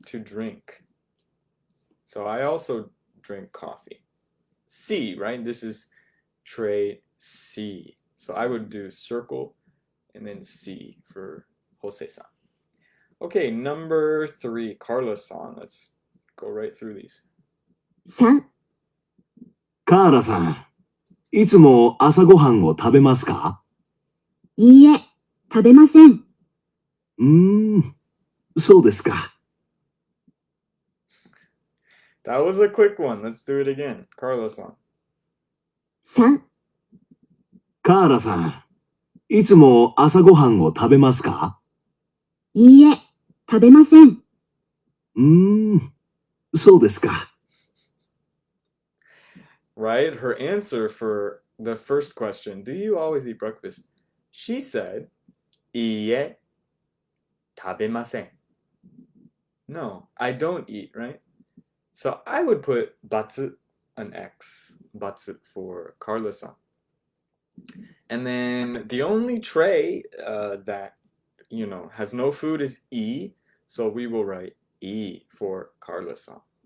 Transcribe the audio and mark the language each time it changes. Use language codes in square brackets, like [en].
[en] To drink. So I also drink coffee. C, right? This is tray C. So I would do circle and then C for Jose-san. Okay, number 3, Carla-san. Let's go right through these. [ja] 3、カーラさん、いつも朝ごはんを食べますか？いいえ、食べません。そうですか。 [en] That was a quick one. Let's do it again. Carla-san. [ja] 3、カーラさん、いつも朝ごはんを食べますか？いいえ、食べません。そうですか。 [en] Right? Her answer for the first question, do you always eat breakfast? She said, [ja] いいえ、食べません. [en] No, I don't eat, right? So I would put ×, an X, ×, for Carla-san. And then the only tray that, has no food is E, so we will write E for Carla-san.